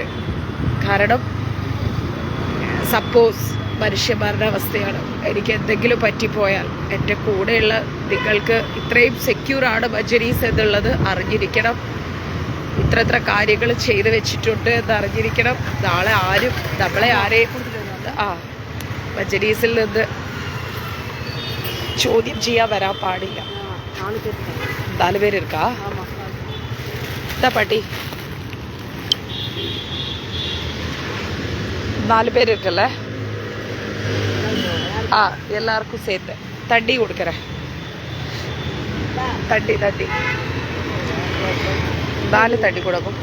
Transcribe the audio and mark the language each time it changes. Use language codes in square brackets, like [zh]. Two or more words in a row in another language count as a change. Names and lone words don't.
[ml] കാരണം സപ്പോസ് മനുഷ്യന്മാരുടെ അവസ്ഥയാണ്, എനിക്ക് എന്തെങ്കിലും പറ്റിപ്പോയാൽ എൻ്റെ കൂടെയുള്ള നിങ്ങൾക്ക് ഇത്രയും സെക്യൂറാണ് ബജ്ജരീസ് എന്നുള്ളത് അറിഞ്ഞിരിക്കണം. ഇത്ര കാര്യങ്ങൾ ചെയ്തു വെച്ചിട്ടുണ്ട് എന്ന് അറിഞ്ഞിരിക്കണം. നാളെ ആരും നമ്മളെ ആരെയും ബജ്ജരീസിൽ നിന്ന് ചോദ്യം ചെയ്യാൻ വരാൻ പാടില്ല. [ta] 4 பேர் இருக்கா? [ml] എന്താ പാട്ടി [ta] 4 பேர் இருக்குல்ல? எல்லாருக்கும் சேர்த்து தண்ணி கொடுக்குறேன். தண்ணி 4 தண்ணி கொடுக்கும்.